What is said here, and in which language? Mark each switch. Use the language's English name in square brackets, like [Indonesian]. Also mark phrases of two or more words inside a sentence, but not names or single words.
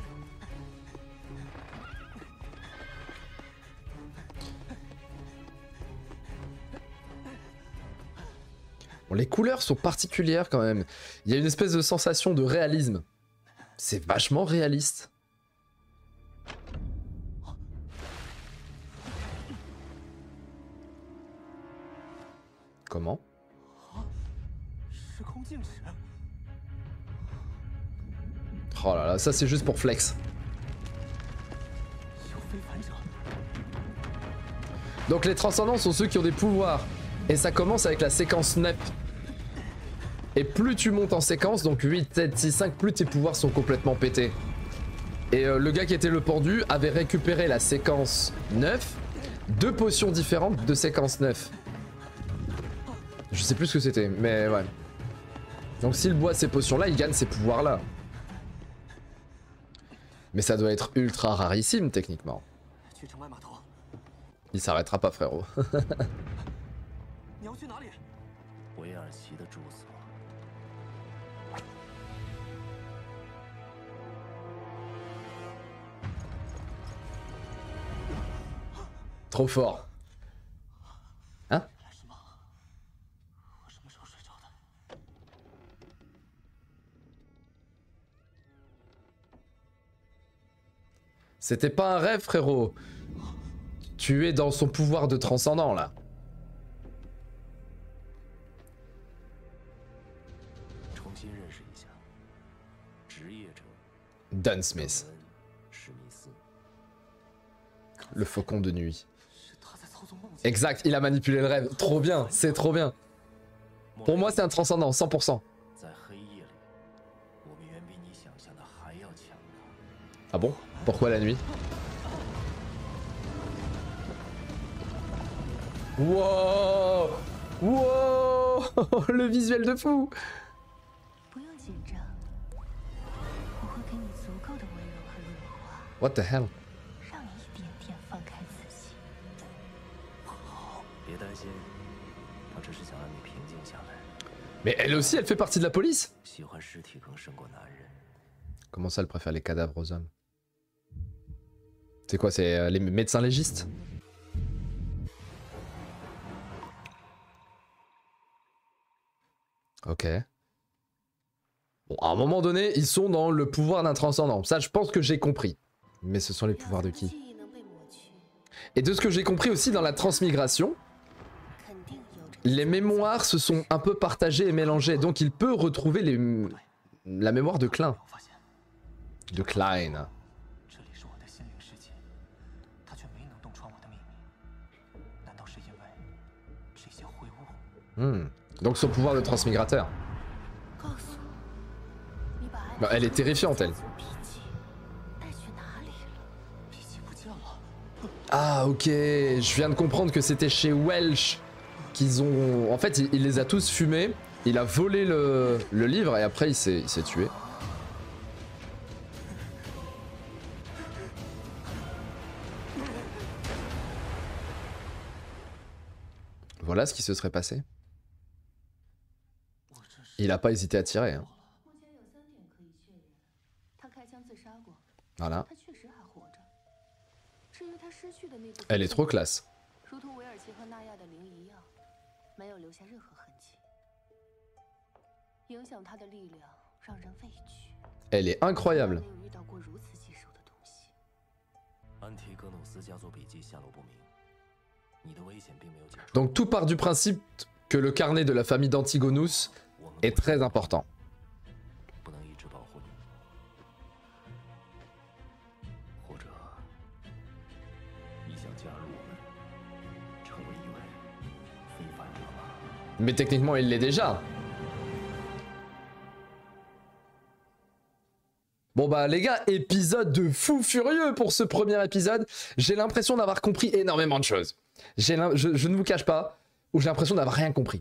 [French] Bon, les couleurs sont particulières quand même. Il y a une espèce de sensation de réalisme. C'est vachement réaliste. Comment? [Chinese] 时空静止。 [French] Oh là là, ça c'est juste pour flex. [Chinese] 有非凡者。 [French] Donc les transcendants sont ceux qui ont des pouvoirs. Et ça commence avec la séquence 9. Et plus tu montes en séquence, donc 8, 7, 6, 5, plus tes pouvoirs sont complètement pétés. Et le gars qui était le pendu avait récupéré la séquence 9, 2 potions différentes de séquence 9. Je sais plus ce que c'était, mais ouais. Donc s'il boit ces potions-là, il gagne ces pouvoirs-là. Mais ça doit être ultra rarissime techniquement. [Chinese] 去城外码头。 [French] Il s'arrêtera pas frérot. [Chinese] 你要去哪里？维尔奇的住所。 [French] Trop fort. Hein? [Chinese] 原来是梦。我什么时候睡着的？ [French] C'était pas un rêve, frérot. Tu es dans son pouvoir de transcendant, là. [Chinese] 重新认识一下，职业者 Dan Smith, 史密斯。 [French] le faucon de nuit. [Chinese] 是他在操纵梦境。 [French] Exact, il a manipulé le rêve. Trop bien, c'est trop bien. Pour moi, c'est un transcendant, 100%. [Chinese] 在黑夜里，我们远比你想象的还要强大。 [French] Ah bon? Pourquoi la nuit? Wow! Wow! Le visuel de fou! [Chinese] 不用紧张，我会给你足够的温柔和润滑， [English] What the hell? [Chinese] 让你一点点放开自己。别担心，他只是想让你平静下来。 [French] Mais elle aussi, elle fait partie de la police? [Chinese] 喜欢尸体更胜过男人。 [French] Comment ça, elle préfère les cadavres aux hommes? C'est quoi, c'est les médecins légistes? Ok. Bon, à un moment donné, ils sont dans le pouvoir d'un transcendant. Ça, je pense que j'ai compris. Mais ce sont les pouvoirs de qui? Et de ce que j'ai compris aussi dans la transmigration, les mémoires se sont un peu partagées et mélangées. Donc il peut retrouver la mémoire de Klein. [Chinese] 我发现 [French] De Klein. [Chinese] 这里是我的心灵世界，他却没能洞穿我的秘密。难道是因为这些秽物？ [French] Donc son pouvoir de transmigrateur. [Chinese] 告诉我，你把安 [French] Bah, elle est terrifiante, elle. [Chinese] 脾气带去哪里了？脾气不见了。 [French] Ah ok, je viens de comprendre que c'était chez Welsh qu'ils ont... En fait, il les a tous fumés, il a volé le livre et après il s'est tué. Voilà ce qui se serait passé. Il a pas hésité à tirer. Hein. [Chinese] 目前有3点可以确认：他开枪自杀过， [French] Voilà. [Chinese] 他确实还活着。至于他失去的那部分， [French] Elle est trop classe. [Chinese] 如同维尔奇和纳亚的灵一样，没有留下任何痕迹。影响他的力量让人畏惧。 [French] Elle est incroyable. [Chinese] 没有遇到过如此棘手的东西。安提戈努斯家族笔记下落不明，你的危险并没有解除。 [French] Donc tout part du principe que le carnet de la famille d'Antigonus [Chinese] 我们 [French] est très important. [Chinese] 不能一直保护你，或者你想加入我们，成为一位非凡者吗？ [French] Mais techniquement, il l'est déjà. Bon bah les gars, épisode de fou furieux pour ce premier épisode. J'ai l'impression d'avoir compris énormément de choses. Je ne vous cache pas, ou j'ai l'impression d'avoir rien compris.